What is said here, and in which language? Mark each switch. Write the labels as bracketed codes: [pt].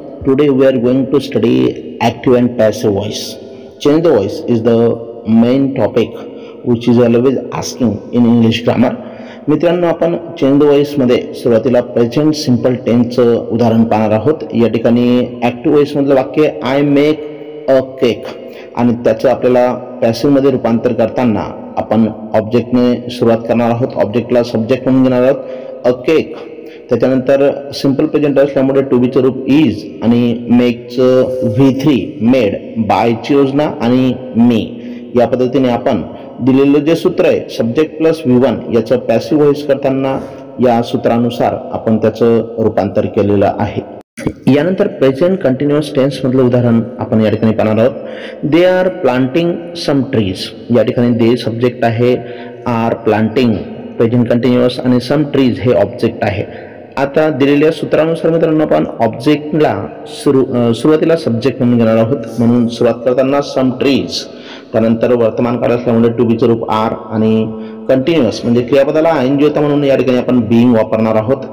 [en] Today we are going to study active and passive voice. Change the voice is the main topic which is always asking in English grammar. [mr] मित्रांनो, आपण change the voice मध्ये सुरुवातीला present simple टेन्सचं उदाहरण पाहणार आहोत. या ठिकाणी active voice मधलं वाक्य [en] I make a cake [mr] आणि त्याचं आपल्याला पॅसिव्ह मध्ये रूपांतर करताना आपण ऑब्जेक्टने सुरुवात करणार आहोत. ऑब्जेक्टला सब्जेक्ट म्हणून घेणार आहोत [en] A cake. [mr] त्याच्यानंतर सिंपल प्रेझेंट असल्यामुळे टू बीचं रूप इज आणि मेकचं V3 मेड, बायची योजना आणि मी. या पद्धतीने आपण दिलेलं जे सूत्र आहे सब्जेक्ट प्लस V1 याचं पॅसिव्ह व्हॉइस करताना या सूत्रानुसार आपण त्याचं रूपांतर केलेलं आहे. यानंतर प्रेझेंट कंटिन्युअस टेन्स मधलं उदाहरण आपण या ठिकाणी पाहणार आहोत. [en] They are planting some trees. [mr] या ठिकाणी दे सब्जेक्ट आहे, आर प्लांटिंग प्रेझेंट कंटिन्युअस आणि [en] some trees [mr] हे ऑब्जेक्ट आहे. आता दिलेल्या सूत्रानुसार मित्रांनो आपण ऑब्जेक्टला सुरुवातीला सब्जेक्ट म्हणून घेणार आहोत. म्हणून सुरुवात करताना [en] some trees, [mr] त्यानंतर वर्तमान काळ असल्यामुळे टू बीचं रूप आर आणि कंटिन्युअस म्हणजे क्रियापदाला आयएनजी होता म्हणून या ठिकाणी आपण बीइंग वापरणार आहोत.